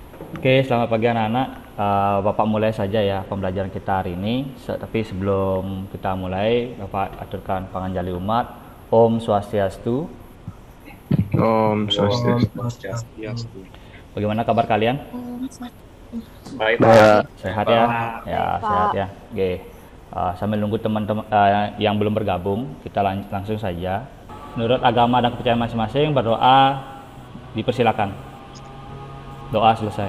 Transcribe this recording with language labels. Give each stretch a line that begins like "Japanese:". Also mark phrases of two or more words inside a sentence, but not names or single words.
Indonesian: Oke, selamat pagi anak-anak. Bapak mulai saja ya pembelajaran kita hari ini. Tapi sebelum kita mulai, Bapak aturkan panganjali umat.
Sanskrit: ॐ स्वस्त्यस्तु. Om Om Swastiastu. Swastiastu.
Indonesian: Bagaimana kabar kalian? Baik, Baik. Sehat ya? Ya, Baik, Pak. sehat ya. Oke. Sambil nunggu teman-teman yang belum bergabung, kita langsung saja. Menurut agama dan kepercayaan masing-masing, berdoa dipersilakan. Doa selesai.